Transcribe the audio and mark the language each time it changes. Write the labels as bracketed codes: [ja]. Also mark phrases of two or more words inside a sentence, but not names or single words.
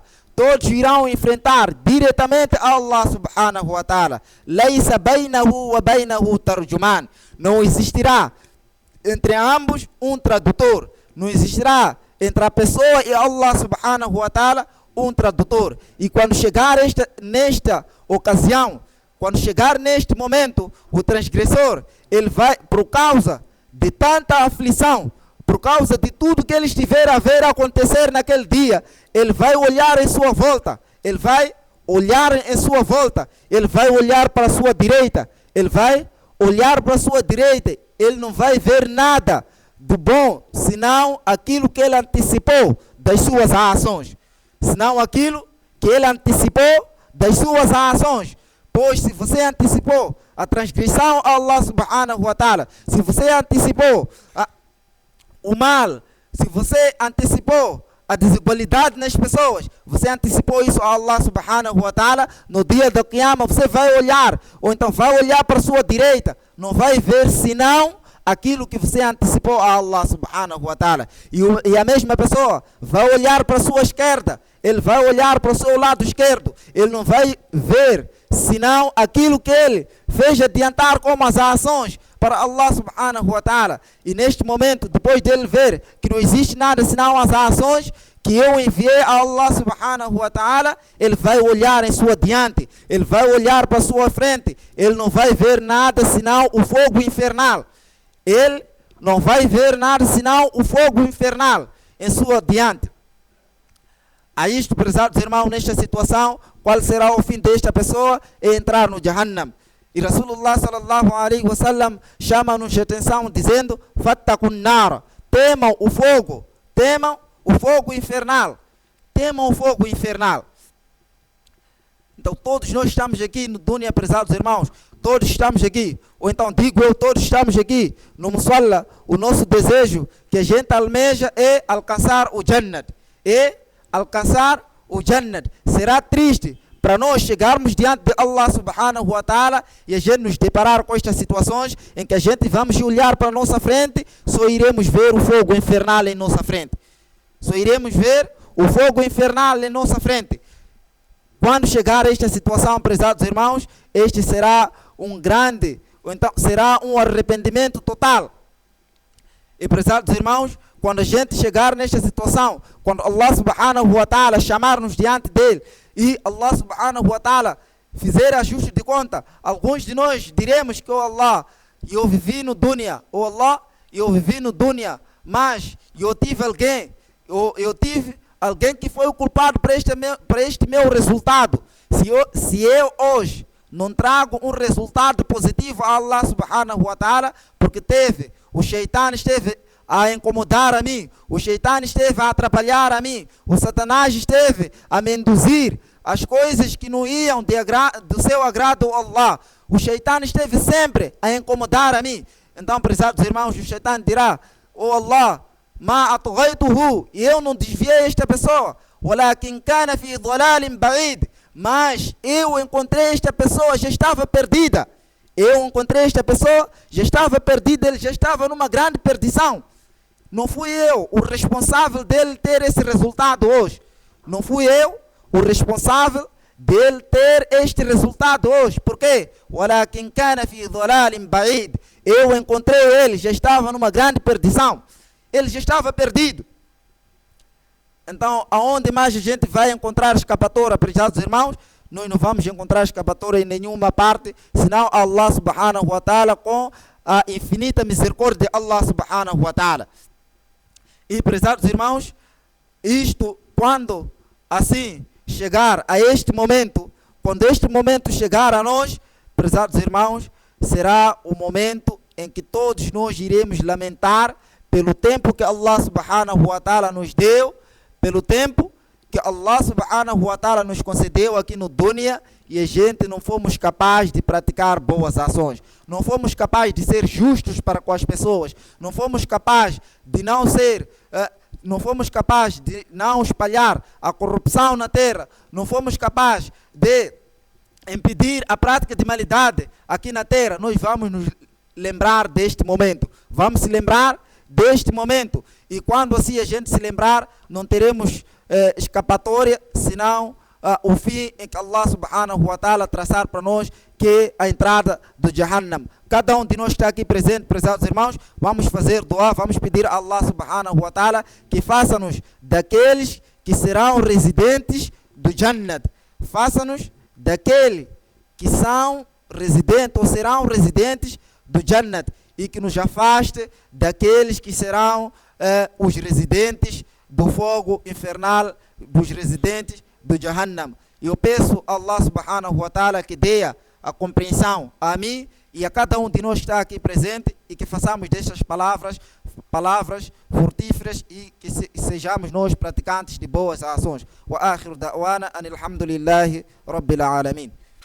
[pt] Todos irão enfrentar diretamente a [ar] الله سبحانه وتعالى. ليس بينه وبينه ترجمان. [pt] Não existirá entre ambos um tradutor. Não existirá entre a pessoa e [ar] الله سبحانه وتعالى [pt] um tradutor. E quando chegar nesta ocasião, quando chegar neste momento, o transgressor, ele vai, por causa de tanta aflição, por causa de tudo que ele estiver a ver acontecer naquele dia, ele vai olhar em sua volta, ele vai olhar em sua volta, ele vai olhar para a sua direita, ele vai olhar para a sua direita, ele não vai ver nada de bom, senão aquilo que ele antecipou das suas ações, senão aquilo que ele antecipou das suas ações. Pois se você antecipou a transgressão a [ar] الله سبحانه وتعالى, [pt] se você antecipou o mal, se você antecipou a desigualdade nas pessoas, você antecipou isso a [ar] الله سبحانه وتعالى, [pt] no dia do Qiyamah você vai olhar, ou então vai olhar para a sua direita, não vai ver senão aquilo que você antecipou a [ar] الله سبحانه وتعالى. [pt] E a mesma pessoa vai olhar para a sua esquerda, ele vai olhar para o seu lado esquerdo, ele não vai ver senão aquilo que ele fez adiantar como as ações para [ar] الله سبحانه وتعالى. [pt] E neste momento, depois dele ver que não existe nada senão as ações que eu enviei a [ar] الله سبحانه وتعالى, [pt] ele vai olhar em sua diante, ele vai olhar para a sua frente, ele não vai ver nada senão o fogo infernal. Ele não vai ver nada senão o fogo infernal em sua diante. A isto, prezados irmãos, nesta situação, qual será o fim desta pessoa? É entrar no Jahannam. E [ar] رسول الله صلى الله عليه وسلم [pt] chama-nos a atenção dizendo: [ar] فاتقوا النار, [pt] temam o fogo infernal, temam o fogo infernal. Então todos nós estamos aqui no Dunya, prezados irmãos, todos estamos aqui, ou então digo eu, todos estamos aqui no Musalla. O nosso desejo que a gente almeja é alcançar o Jannat, Será triste para nós chegarmos diante de [ar] الله سبحانه وتعالى [pt] e a gente nos deparar com estas situações em que a gente vamos olhar para a nossa frente, só iremos ver o fogo infernal em nossa frente. Quando chegar a esta situação, prezados irmãos, este será será um arrependimento total. E prezados irmãos, quando a gente chegar nesta situação, quando [ar] الله سبحانه وتعالى [pt] chamar-nos diante dele e [ar] الله سبحانه وتعالى [pt] fizer ajuste de conta, alguns de nós diremos que, oh Allah, eu vivi no dunya, mas eu tive alguém que foi o culpado para este meu resultado. Se eu hoje não trago um resultado positivo a [ar] الله سبحانه وتعالى, [pt] porque o Shaitan esteve a incomodar a mim, o Shaitan esteve a atrapalhar a mim, o Satanás esteve a me induzir as coisas que não iam do seu agrado a Allah, o Shaitan esteve sempre a incomodar a mim. Então, prezados irmãos, o Shaitan dirá: oh Allah, [ar] ما أطغيته, [pt] e eu não desviei esta pessoa, [ar] ولكن كان في ضلال بعيد, [pt] mas eu encontrei esta pessoa, já estava perdida. Ele já estava numa grande perdição. Não fui eu o responsável dele ter esse resultado hoje. Por quê? [ar] ولكن كان في ضلال بعيد. [pt] Eu encontrei ele, já estava numa grande perdição. Ele já estava perdido. Então, aonde mais a gente vai encontrar escapatória, prezados irmãos? Nós não vamos encontrar escapatória em nenhuma parte, senão [ar] الله سبحانه وتعالى, [pt] com a infinita misericórdia de [ar] الله سبحانه وتعالى. [pt] E, prezados irmãos, isto, quando assim chegar a este momento, quando este momento chegar a nós, prezados irmãos, será o momento em que todos nós iremos lamentar pelo tempo que [ar] الله سبحانه وتعالى [pt] nos deu, pelo tempo que [ar] الله سبحانه وتعالى [pt] nos concedeu aqui no dunya, e a gente não fomos capazes de praticar boas ações, não fomos capazes de ser justos para com as pessoas, não fomos capazes de não espalhar a corrupção na terra, não fomos capazes de impedir a prática de maldade aqui na terra. Nós vamos nos lembrar deste momento, e quando assim a gente se lembrar, não teremos escapatória, senão o fim em que [ar] الله سبحانه وتعالى [pt] traçar para nós, que é a entrada do Jahannam. Cada um de nós está aqui presente, prezados irmãos, vamos fazer dua, vamos pedir a [ar] الله سبحانه وتعالى [pt] que faça-nos daqueles que serão residentes do Jannat. Faça-nos daquele que são residentes ou serão residentes do Jannat e que nos afaste daqueles que serão os residentes do fogo infernal, dos residentes do Jahannam. Eu peço a [ar] الله سبحانه وتعالى [pt] que dê a compreensão a mim e a cada um de nós que está aqui presente e que façamos destas palavras frutíferas e que sejamos nós praticantes de boas ações. [ar] وآخر دعوانا أن الحمد لله رب العالمين.